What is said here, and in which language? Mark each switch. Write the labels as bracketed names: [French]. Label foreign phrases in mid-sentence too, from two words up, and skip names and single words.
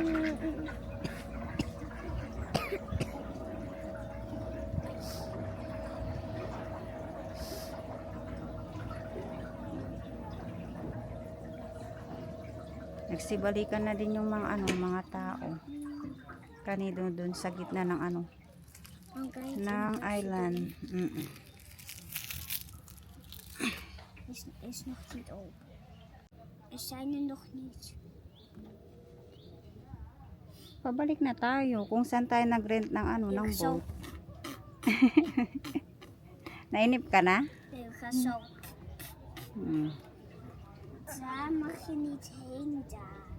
[Filipino] Nagsibalikan na din yung mga tao. Kanido doon sa gitna ng ng island. [Dutch] Is nog niet open. Er zijn er nog niet. [Filipino] Pabalik na tayo kung saan tayo nag-rent ng ng [Dutch] Zo. [Filipino] boat. Nainip ka na? [Dutch] Nee, we gaan zo. Hmm. Daar mag je niet heen daar.